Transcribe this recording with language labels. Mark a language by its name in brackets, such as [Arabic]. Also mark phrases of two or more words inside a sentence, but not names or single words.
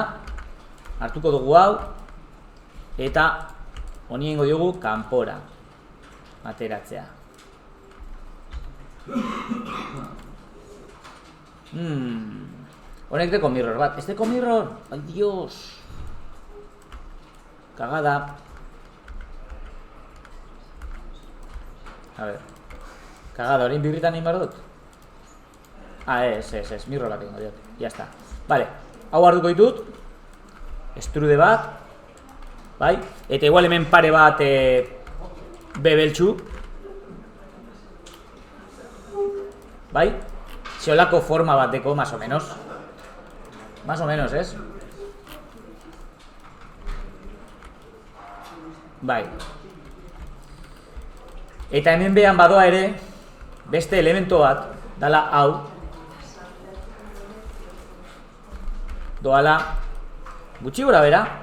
[Basque] Hartuko dugu hau. Eta honi egingo diogu kanpora. Ateratzea. Honek deko mirror bat. Ez deko mirror? Ai, dios. [Spanish] Kagada. A ver. [Basque] Kagada, orain birritan egin behar dut? Ah, ez, mirror bat egingo diot. [Spanish] Ya está. Vale, [Basque] hau hartuko ditut. Estrude bat. Bai, eta igual hemen pare bat bebeltxu. Bai, zeolako forma bateko, [Spanish] más o menos. Más o menos, [Basque] ez? Bai. Eta hemen behan badoa ere, beste elemento bat, dala hau. Doala, gutxi gora bera.